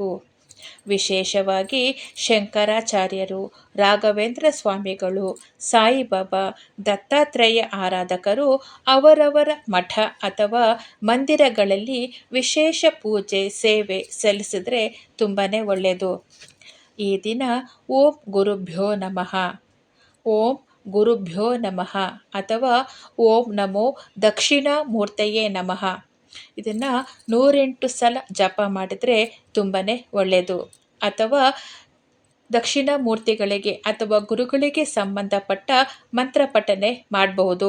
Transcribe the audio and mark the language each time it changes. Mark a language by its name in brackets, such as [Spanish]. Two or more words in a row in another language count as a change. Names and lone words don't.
[Kannada] ವಿಶೇಷವಾಗಿ ಶಂಕರಾಚಾರ್ಯರು, ರಾಘವೇಂದ್ರ ಸ್ವಾಮಿಗಳು, ಸಾಯಿಬಾಬಾ, ದತ್ತಾತ್ರೇಯ ಆರಾಧಕರು ಅವರವರ ಮಠ ಅಥವಾ ಮಂದಿರಗಳಲ್ಲಿ ವಿಶೇಷ ಪೂಜೆ ಸೇವೆ ಸಲ್ಲಿಸಿದ್ರೆ ತುಂಬಾ ಒಳ್ಳೆಯದು. ಈ ದಿನ [Sanskrit] ಓಂ ಗುರುಭ್ಯೋ ನಮಃ, ಓಂ ಗುರುಭ್ಯೋ ನಮಃ [Kannada] ಅಥವಾ [Sanskrit] ಓಂ ನಮೋ ದಕ್ಷಿಣಾಮೂರ್ತಯೇ ನಮಃ [Kannada] ಇದನ್ನು 108 ಸಲ ಜಪ ಮಾಡಿದರೆ ತುಂಬಾ ಒಳ್ಳೆಯದು. ಅಥವಾ ದಕ್ಷಿಣಾಮೂರ್ತಿಗಳಿಗೆ ಅಥವಾ ಗುರುಗಳಿಗೆ ಸಂಬಂಧಪಟ್ಟ ಮಂತ್ರ ಪಠನೆ ಮಾಡಬಹುದು.